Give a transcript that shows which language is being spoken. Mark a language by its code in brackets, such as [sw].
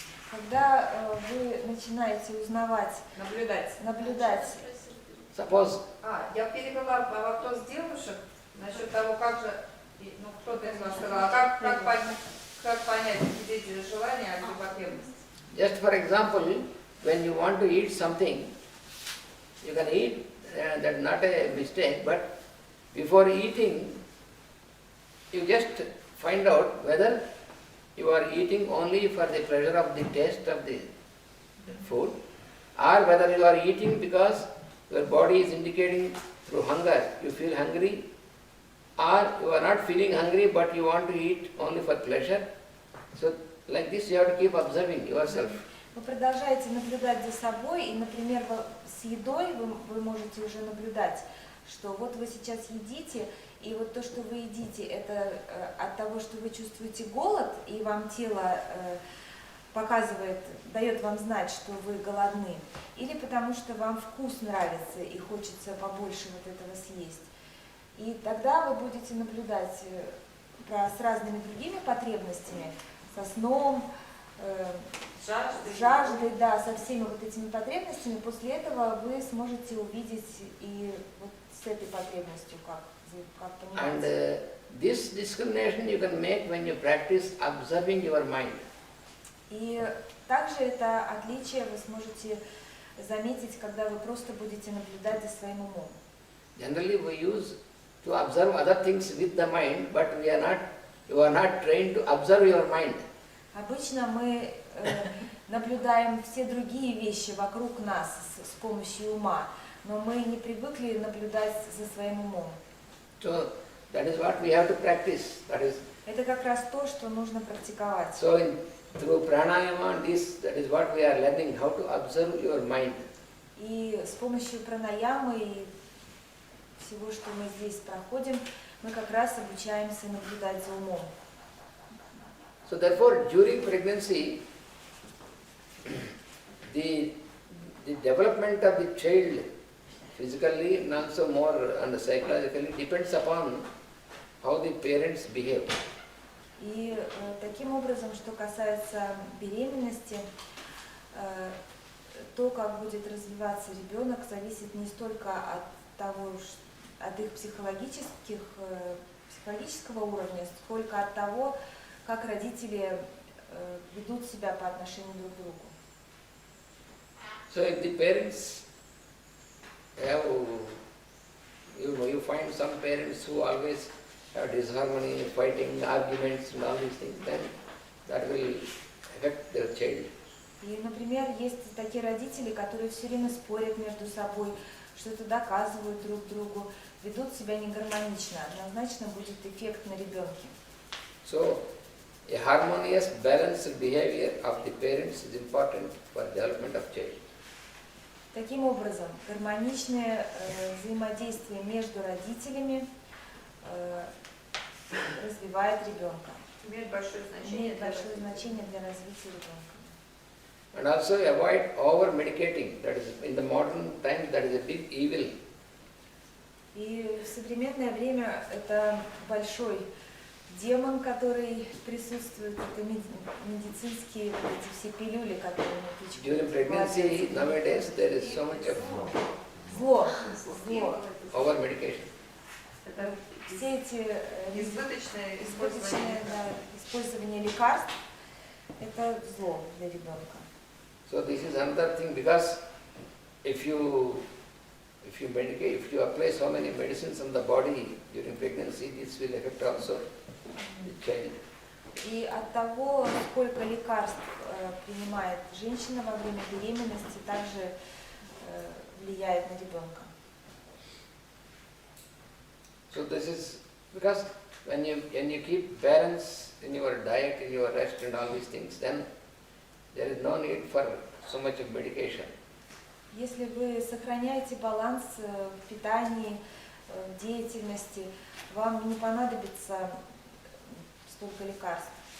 [ru] Когда вы начинаете узнавать, наблюдать. [en] Suppose. [ru] Я перевела вопрос девушек насчет того, как же, кто-то из вас сказал, как понять, где эти желания, а где потребности. [en] Just for example, when you want to eat something, you can eat, that's not a mistake, but before eating, you just find out whether you are eating only for the pleasure of the taste of the food, or whether you are eating because your body is indicating through hunger, you feel hungry, or you are not feeling hungry but you want to eat only for pleasure. So like this you have to keep observing yourself. [ru] Вы продолжаете наблюдать за собой, и, например, с едой вы можете уже наблюдать, что вот вы сейчас едите, и вот то, что вы едите, это от того, что вы чувствуете голод, и вам тело показывает, дает вам знать, что вы голодны, или потому что вам вкус нравится и хочется побольше вот этого съесть. И тогда вы будете наблюдать с разными другими потребностями, со сном, Жажды. с жаждой, да, со всеми вот этими потребностями, после этого вы сможете увидеть и вот с этой потребностью, как [en] And [ru] понимать. [en] this discrimination you can make when you practice observing your mind. [ru] И также это отличие вы сможете заметить, когда вы просто будете наблюдать за своим умом. [en] Generally we use to observe other things with the mind, but you are not trained to observe your mind. [ru] Обычно мы наблюдаем все другие вещи вокруг нас с помощью ума, но мы не привыкли наблюдать за своим умом. [en] So that is what we have to practice. [ru] Это как раз то, что нужно практиковать. [en] So through pranayama, that is what we are learning, how to observe your mind. [ru] И с помощью пранаямы и всего, что мы здесь проходим, мы как раз обучаемся наблюдать за умом. [en] So therefore, during pregnancy, the development of the child physically and also more and psychologically depends upon how the parents behave. [ru] И таким образом, что касается беременности, то, как будет развиваться ребенок, зависит не столько от того, от их психологического уровня, сколько от того, как родители ведут себя по отношению друг к другу. [en] So if the parents have, you find some parents who always have disharmony, fighting, arguments and all these things, then that will affect their child. [ru] И, например, есть такие родители, которые все время спорят между собой, что-то доказывают друг другу, ведут себя негармонично. Однозначно будет эффект на ребенке. [en] So a harmonious, balanced behavior of the parents is important for development of child. [ru] Таким образом, гармоничное взаимодействие между родителями развивает ребенка. Имеет большое значение. Имеет большое значение для развития ребенка. [en] And also avoid over-medicating. That is, in the modern times, that is a big evil. [ru] И в современное время это большой демон, который присутствует, это медицинские вот эти все пилюли, которые мы пичкаем. [en] During pregnancy, nowadays, there is so much of [ru] Зло. [en] over-medication. [ru] Это Все эти избыточное избыточное использование лекарств – это зло для ребенка. [en] So this is another thing, because if you medicate, if you apply so many medicines on the body during pregnancy, this will affect also the child. [ru] И от того, сколько лекарств принимает женщина во время беременности, также влияет на ребенка. [en] So this is because when you keep balance in your diet, in your rest and all these things, then there is no need for so much of medication. [ru] Если вы сохраняете баланс в питании, в деятельности, вам не понадобится столько лекарств.